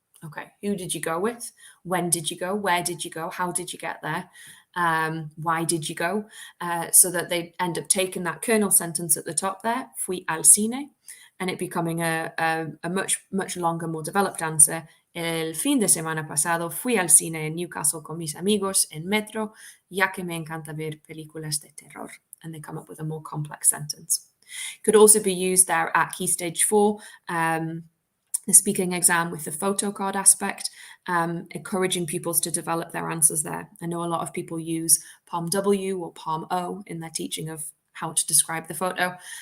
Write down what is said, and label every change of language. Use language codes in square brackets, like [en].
[en] Okay, who did you go with? When did you go? Where did you go? How did you get there? Why did you go? So that they end up taking that kernel sentence at the top there, [es] fui al cine, [en] and it becoming a much longer, more developed answer. [es] El fin de semana pasado fui al cine en Newcastle con mis amigos en metro, ya que me encanta ver películas de terror. [en] And they come up with a more complex sentence. Could also be used there at Key Stage 4, the speaking exam with the photo card aspect, encouraging pupils to develop their answers there. I know a lot of people use Palm W or Palm O in their teaching of how to describe the photo.